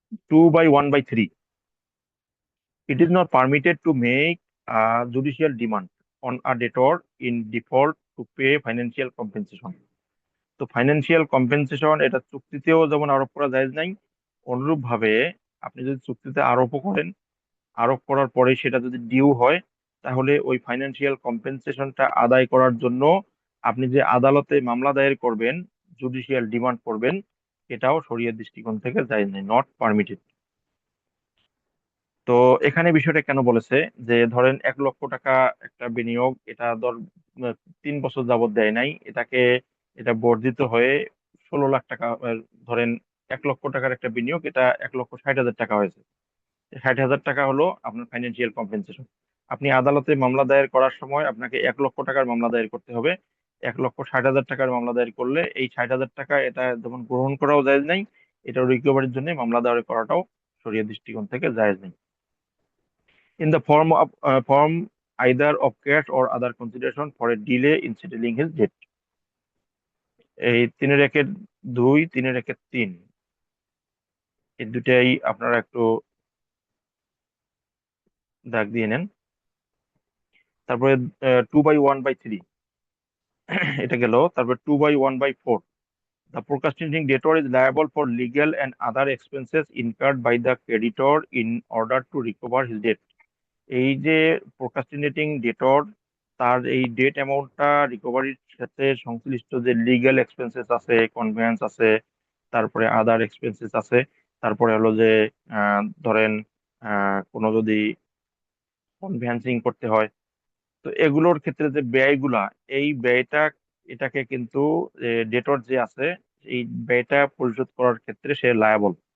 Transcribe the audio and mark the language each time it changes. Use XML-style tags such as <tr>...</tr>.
<en>2/1/3, it is not permitted to make a judicial demand on a debtor in default to pay financial compensation.</en> <bn>তো financial compensation এটা চুক্তিতেও যেমন আরোপ করা জায়েজ নাই, অনুরূপ ভাবে আপনি যদি চুক্তিতে আরোপও করেন, আরোপ করার পরে সেটা যদি ডিউ হয়, তাহলে ওই ফাইন্যান্সিয়াল কম্পেনসেশনটা আদায় করার জন্য আপনি যে আদালতে মামলা দায়ের করবেন, জুডিশিয়াল ডিমান্ড করবেন, এটাও শরিয়ত দৃষ্টিকোণ থেকে জায়েজ নেই,</bn> <en>Not permitted.</en> <bn>তো এখানে বিষয়টা কেন বলেছে, যে ধরেন 1 লক্ষ টাকা একটা বিনিয়োগ, এটা 3 বছর যাবত দেয় নাই, এটা বর্ধিত হয়ে 16 লাখ টাকা, ধরেন 1 লক্ষ টাকার একটা বিনিয়োগ, এটা 1,60,000 টাকা হয়েছে। 60,000 টাকা হলো আপনার ফাইন্যান্সিয়াল কম্পেনসেশন। আপনি আদালতে মামলা দায়ের করার সময় আপনাকে 1 লক্ষ টাকার মামলা দায়ের করতে হবে। 1,60,000 টাকার মামলা দায়ের করলে এই 60,000 টাকা এটা যেমন গ্রহণ করাও জায়েজ নাই, এটা রিকভারির জন্য মামলা দায়ের করাটাও শরিয়ত দৃষ্টিকোণ থেকে জায়েজ নেই।</bn> <en>In the form either of cash or other consideration for a delay in settling his debt.</en> <bn>এই 3-2, 3-3, এই দুটাই আপনারা একটু দাগ দিয়ে নেন। তারপরে 2/1/3 এটা গেল। তারপরে 2/1/4,</bn> <en>The procrastinating debtor is liable for legal and other expenses incurred by the creditor in order to recover his debt.</en> <bn>এই যে প্রোক্রাস্টিনেটিং ডেটর, তার এই ডেট অ্যামাউন্টটা রিকভারির সাথে সংশ্লিষ্ট যে লিগ্যাল এক্সপেন্সেস আছে, কনভেন্স আছে, তারপরে আদার এক্সপেন্সেস আছে, তারপরে হলো যে ধরেন কোনো যদি কনভেন্সিং করতে হয়, তো এগুলোর ক্ষেত্রে যে ব্যয়গুলা, এই ব্যয়টা এটাকে কিন্তু ডেটর যে আছে এই ব্যয়টা পরিশোধ করার ক্ষেত্রে সে লায়াবল।</bn>